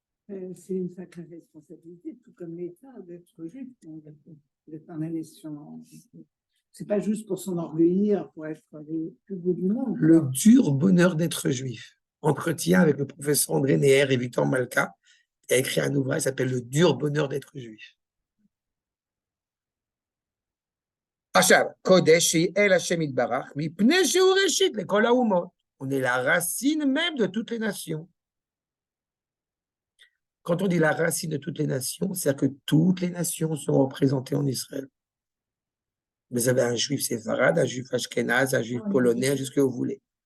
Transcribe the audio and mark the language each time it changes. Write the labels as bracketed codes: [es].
[fr] C'est une sacrée responsabilité, tout comme l'État, d'être juif, d'être dans la nation. C'est pas juste pour s'enorgueillir, pour être le plus beau du monde. Le dur bonheur d'être juif. Entretien avec le professeur André Neher et Victor Malka a écrit un ouvrage qui s'appelle Le dur bonheur d'être juif. [he] עכשיו, קודש שהיא אל השם יתברך, מפני שהוא ראשית לכל האומות. [fr] On est la racine même de toutes les nations. Quand on dit la racine de toutes les nations, c'est-à-dire que toutes les nations sont représentées en Israël. Vous avez un juif séfarade, un juif ashkénaze, un juif polonais, un juif ce que vous voulez.